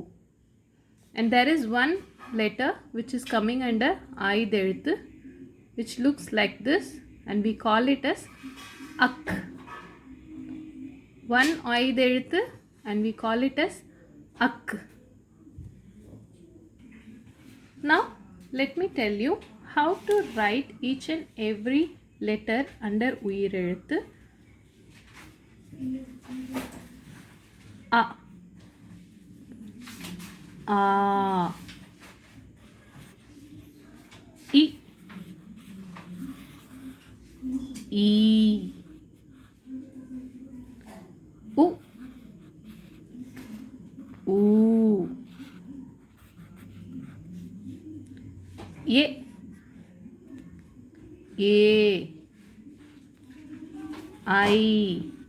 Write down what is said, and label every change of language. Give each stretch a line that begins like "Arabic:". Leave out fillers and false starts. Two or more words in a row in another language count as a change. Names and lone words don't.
English: And there is one letter which is coming under
Tamil: ஆய்த எழுத்து,
English: which looks like this, and we call it as Ak. One
Tamil: ஆய்த எழுத்து,
English: and we call it as Ak. Now let me tell you how to write each and every letter under
Tamil: உயிர் எழுத்து.
English: A, A, I, U, E, I,